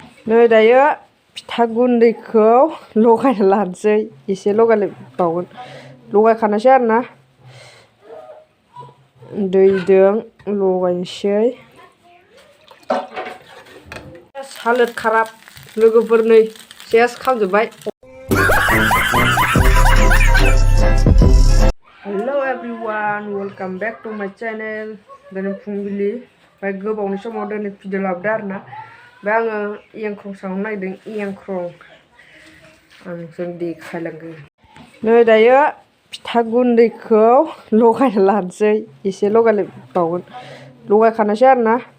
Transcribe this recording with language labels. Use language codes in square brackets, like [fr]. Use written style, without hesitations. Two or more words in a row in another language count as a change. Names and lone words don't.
[brx] नै दायो फिथा गुन्दैखौ लगायना लानोसै एसे लगायबावगोन लगायखानोसै आरोना दैजों लगायनोसै हालोद खाराब लोगोफोर नै सेस खामजोबबाय। [en] Hello everyone welcome back to my channel [brx] दिनै फुंबिलि ओमफ्राय गोबावनि समाव दिनै भिडिअ लाबोदों आरोना ओमफ्राय आङो एंख्रं संनो नागिरदों एंख्रं आं जों देखायलांगोन। नै दायो फिथा गुन्दैखौ लगायना लानोसै एसे लगायबावगोन लगायखानोसै आरोना